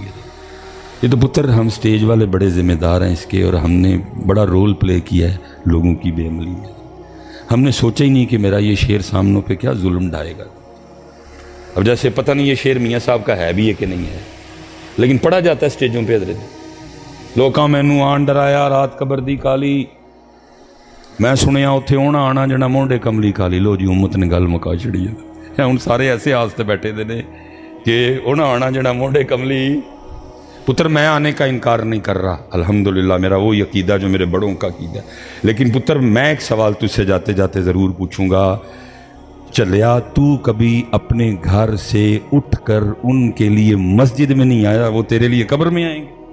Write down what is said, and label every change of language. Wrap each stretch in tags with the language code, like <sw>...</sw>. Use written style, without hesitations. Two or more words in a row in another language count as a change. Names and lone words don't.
<ur>یہ تو پتر ہم سٹیج والے بڑے ذمہ دار ہیں اس کے، اور ہم نے بڑا</ur> <en>role play</en> <ur>کیا ہے لوگوں کی بے عملی میں۔ ہم نے سوچا ہی نہیں کہ میرا یہ شعر سامنوں پہ کیا ظلم ڈھائے گا۔ اب جیسے پتہ نہیں یہ شعر میاں صاحب کا ہے بھی ہے کہ نہیں ہے، لیکن پڑھا جاتا ہے سٹیجوں پہ حضرت۔</ur> <pa>لوکاں مینوں آن ڈرایا رات قبر دی کالی، میں سنیا اتھے ہونا آنا جنا مونڈے کملی کالی۔ لو جی امت نے گل مکا چڑی ہے، ہن سارے ایسے آستے بیٹھے دے نے کہ ہونا آنا جنا مونڈے کملی۔</pa> <ur>پتر میں آنے کا انکار نہیں کر رہا، الحمدللہ میرا وہی عقیدہ جو میرے بڑوں کا عقیدہ ہے، لیکن پتر میں ایک سوال تجھ سے جاتے جاتے ضرور پوچھوں گا، چلیا تو کبھی اپنے گھر سے اٹھ کر ان کے لیے مسجد میں نہیں آیا، وہ تیرے لیے قبر میں آئیں گے۔</ur>